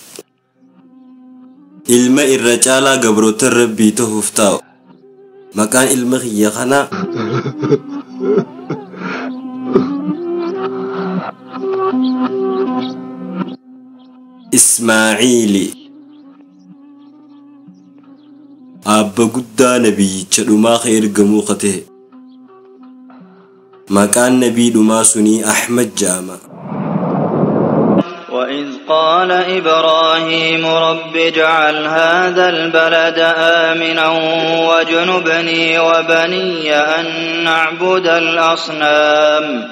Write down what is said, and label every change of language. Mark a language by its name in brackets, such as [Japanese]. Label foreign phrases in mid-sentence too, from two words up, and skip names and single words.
[Oromo] ilma irra caalaa gabroota Rabbii ta'uuf taa'u maqaan ilma kiyya kanaa Ismaaciili abba guddaa nabiyyicha dhumaa ka ergamuu qate maqaan nabii dhumaa sunii Ahmad jaama. [Arabic] وإذ قال إبراهيم رب اجعل هذا البلد آمنا واجنبني وبني أن نعبد الأصنام.